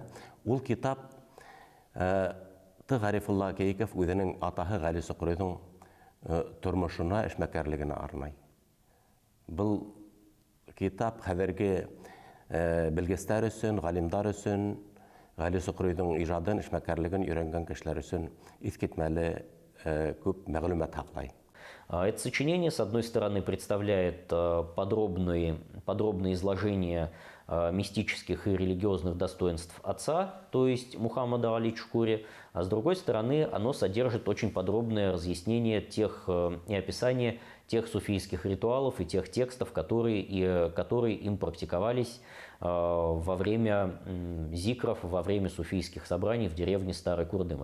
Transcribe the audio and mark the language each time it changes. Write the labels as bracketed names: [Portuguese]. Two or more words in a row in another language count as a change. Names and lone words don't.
[Bashkir] Ул китап Гарифулла Кииков үзенең атаһы Гали Сукрыйның тормышына, эшмәкәрлегенә арнай. Был китап хәзерге белгечләр өчен, галимдар өчен, Гали Сукрыйның иҗадын, эшмәкәрлеген өйрәнгән кешеләр өчен искитмәле күп мәгълүмат хаклай. [Russian] Это сочинение, с одной стороны, представляет подробное изложение мистических и религиозных достоинств отца, то есть Мухаммада Али Чукури, а с другой стороны, оно содержит очень подробное разъяснение и описание тех суфийских ритуалов и тех текстов, которые им практиковались во время зикров, во время суфийских собраний в деревне Старый Курдым.